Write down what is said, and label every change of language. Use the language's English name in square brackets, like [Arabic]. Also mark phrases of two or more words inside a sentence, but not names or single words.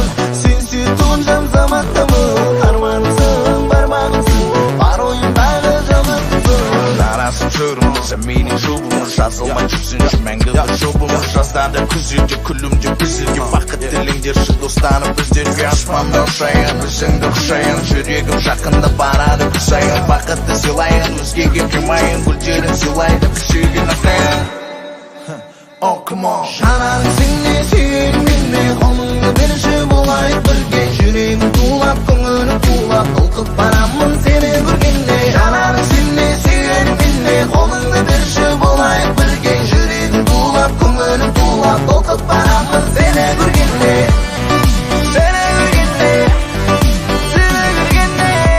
[Kazakh] сен сүйтуғын жан замандамын арманымсың бар бағымсың бар ойымдағы жалғызымсың жарасып жүрмін сен менің жұбымын жазылмай жүрсінші мәңгі бір жұбымын жаздады күзде күлімдеп біздерге бақыт тіліңдерші достарым біздерге аспанда ұшайын өзіңді құшайын жүрегім жақында барады құсайын бақытты сыйлайын өзгеге қимайын гүлдерін сыйлайды біз сүйген ақайын [English] Oh, come on. [Kazakh] жанарым сенде сүйегім менде қолыңды берші болайық бірге жүрегім тулап көңілім тулап толқып барамын сені көргенде жанарым сенде сүйегім менде қолыңды берші болайық бірге жүрегім тулап көңілім тулап толқып барамын сені көргенде сені көргенде сені көргенде